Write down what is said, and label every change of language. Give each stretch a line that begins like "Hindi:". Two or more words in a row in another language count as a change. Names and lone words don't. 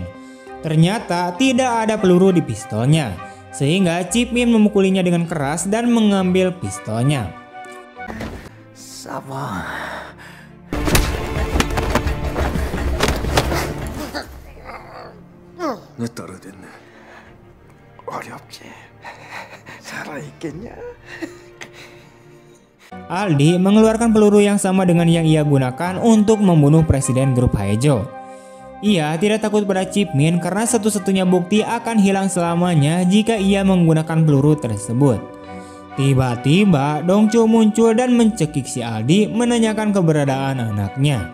Indonesian: Ternyata tidak ada peluru di pistolnya, sehingga Chip Min memukulinya dengan keras dan mengambil pistolnya. Sabar.
Korean: 내 딸이 됐네. 어렵지. 살아있겠냐?
Indonesian: Aldi mengeluarkan peluru yang sama dengan yang ia gunakan untuk membunuh Presiden Grup Haejo. Ia tidak takut pada Chip Min karena satu-satunya bukti akan hilang selamanya jika ia menggunakan peluru tersebut. Tiba-tiba Dongchul muncul dan mencekik si Aldi menanyakan keberadaan anaknya.